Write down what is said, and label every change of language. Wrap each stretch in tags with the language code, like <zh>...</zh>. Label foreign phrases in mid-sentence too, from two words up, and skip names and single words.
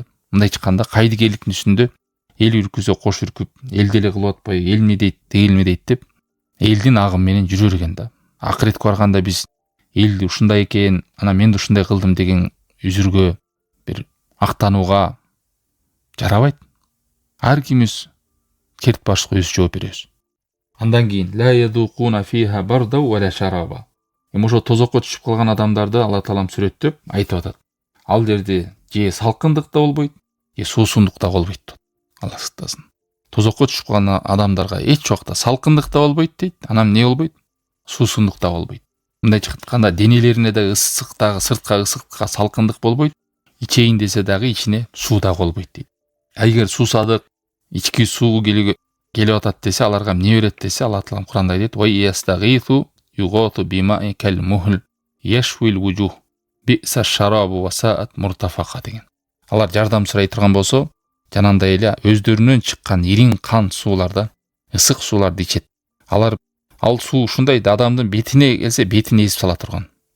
<ky>Мындай чыкканда кайдыгерликтин үстүндө эл үркүсө кош үркүп, эл деле кылып атпай, эл эмне дейт, тигил эмне дейт деп элдин агым менен жүрө берген да. Акыретке барганда биз эл ушундай экен, анан мен да ушундай кылдым деген үзүргө, бир актанууга жарабайт. Ар кимиз керт башка өзү жооп беребиз. Андан кийин</ky> <ar>لا يذوقون فيها بردا ولا شرابا.</ar> <ky>Ошо тозокко түшүп калган адамдарды Алла Таалам сүрөттөп айтып атат. Ал жерде же салкындык да болбойт, же суусундук да болбойт. Алла сактасын. Тозокко түшүп калган адамдарга эч убакта салкындык да болбойт дейт. Анан эмне болбойт? Суусундук да болбойт. Мындай чыкканда денелерине да ысык дагы, сыртка ысыкка салкындык болбойт. Ичейин десе дагы ичине суу да болбойт дейт. Эгер суусадык, ички суу келип атат десе, аларга эмне берет десе, Алла Таалам Куранда айтат:</ky> <ar>"ويستغيثوا يغاثوا بماء كالمهل يشوي الوجوه بئس الشراب وساءت مرتفقا" деген.</ar> <ky>Алар жардам сурай турган болсо, жанагындай эле өздөрүнөн чыккан ириң кан сууларда, ысык сууларды ичет. Ал суу ушундай да адамдын бетине келсе, бетин эзип сала турган.</ky>